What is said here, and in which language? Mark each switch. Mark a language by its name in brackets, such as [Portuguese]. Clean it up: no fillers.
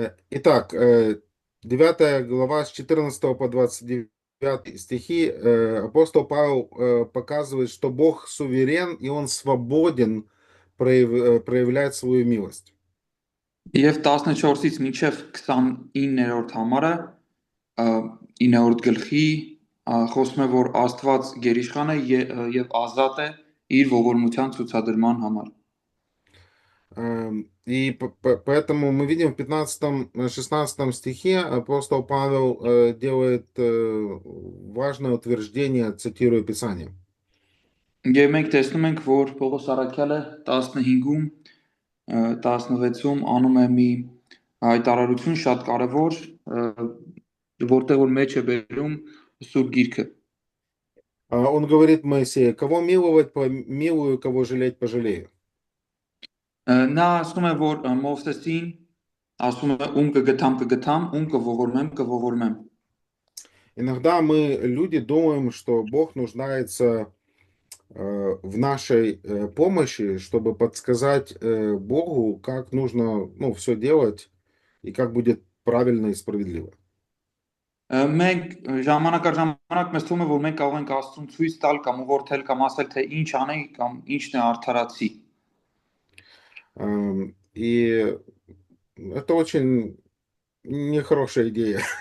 [Russian] Итак, 9 глава с 14 по 29 стихи апостол Павел показывает, что Бог суверен и Он свободен проявлять свою милость. [Armenian] Եվ 14-ից մինչև 29-րդ համարը 9-րդ գլխի խոսում է, որ Աստված գերիշխան է եւ ազատ է իր ողորմության ցուցադրման համար։ [Russian] И поэтому мы видим в 15-16 стихе апостол Павел делает важное утверждение, цитирую Писание. [Armenian] Եվ մենք տեսնում ենք, որ Պողոս Արաքյալը 15-ում 16-ում անում է մի հայտարարություն շատ կարևոր, որտեղ որ մեջ է բերում Սուրբ Գիրքը։ [Russian] Он говорит Моисею: кого миловать, помилую, кого жалеть, пожалею. [Armenian] Նա ասում է, որ Մովսեսին ասում է ում կգթամ, ում կողորմեմ։ [Russian] Иногда мы, люди, думаем, что Бог нуждается в нашей помощи, чтобы подсказать Богу, как нужно, все делать и как будет правильно и справедливо. [Armenian] Մենք ժամանակ առ ժամանակ մեզ թվում է, որ մենք կարող ենք Աստծուն ցույց տալ կամ ուղղորդել կամ ասել, թե ինչ անենք կամ ինչն է արդարացի։ [Russian] И это очень нехорошая идея.